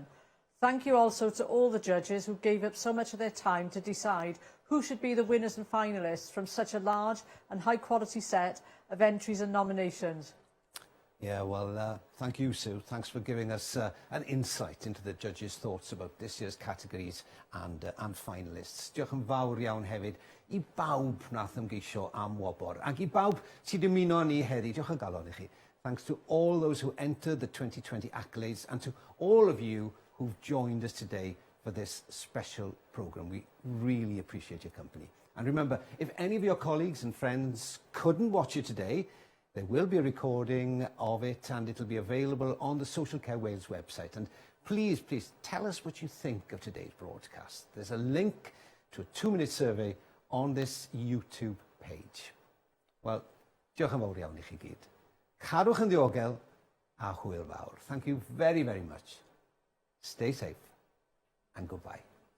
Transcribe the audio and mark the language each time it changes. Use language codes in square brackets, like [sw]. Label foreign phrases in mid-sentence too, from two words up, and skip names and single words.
[en] Thank you also to all the judges who gave up so much of their time to decide who should be the winners and finalists from such a large and high quality set of entries and nominations. Yeah, well, thank you, Sue. Thanks for giving us an insight into the judges' thoughts about this year's categories and finalists. [cy] Diolch yn fawr iawn hefyd I bawb nath ymgeisio am wobor, ac I bawb sydd ymuno ni heddi. Diolch yn galon I chi. [en] Thanks to all those who entered the 2020 accolades and to all of you who've joined us today for this special programme. We really appreciate your company. And remember, if any of your colleagues and friends couldn't watch it today, there will be a recording of it and it'll be available on the Social Care Wales website. And please, tell us what you think of today's broadcast. There's a link to a 2-minute survey on this YouTube page. Well, [cy] diolch yn fawr iawn I chi gyd. Cadwch yn ddiogel a hwyl fawr. [en] Thank you very, very much. Stay safe and goodbye.